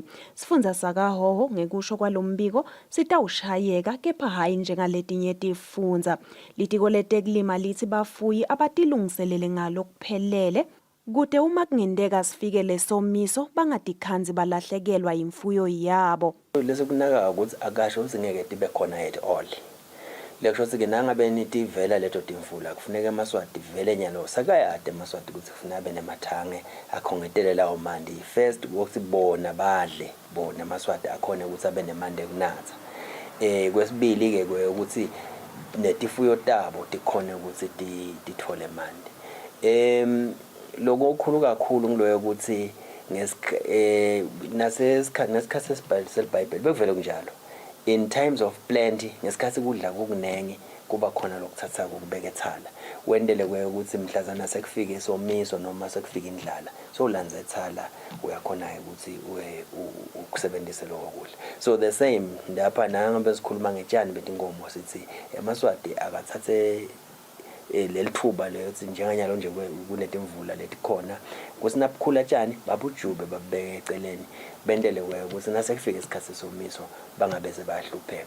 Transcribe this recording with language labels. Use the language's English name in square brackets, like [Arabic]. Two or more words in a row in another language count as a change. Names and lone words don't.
[Swati] Sifundza sakahoho ngekusho kwalombiko sitawushayeka kepha hayi njengaletinye tifundza. Litiko letekulima lithi bafuyi abatilungiselele ngalo kuphelele kude uma kungenteka sifike lesomiso bangatikhanzi balahlekelwa imfuyo yabo. Lesokunaka ukuthi akasho ukuthi ngeke tibe khona [English] at all. [Swati] Lekusho ukuthi nangabe nitivela leto timvula kufuneka amaswati vele nyalo sakayade amaswati ukuthi kufuneka abe nemathange akhongetele lawo mandi. First ukuthi bona badle bona amaswati akhona ukuthi abe nemande kunatha. Kwesibili ke ukuthi netifuyo tabo tikhona ukuthi tithole mandi. Lokho okukhulu kakhulu ngiloyo ukuthi nasesikhathi seBhayibheli bekuvele kunjalo. [English] In times of plenty [Swati] ngesikhathi kudla kukunenge kuba khona lokuthatha ukubeka ethala. Wendele ukuthi mhlazana sekufika isomiso noma sekufika indlala so lanza ethala uyakhona ukuthi ukusebenzise lokho kudla. [English] So the same [Swati] lapha nangabe sikhuluma ngetshani betinkomo sithi emaswati akathathe lelithuba leyothi njenganyalo nje kunetimvula letikhona kusinabukhula tshani babujube babeke eceleni bendele ukuthi nasekufika isikhathi somiso bangabeze bayahlupheka.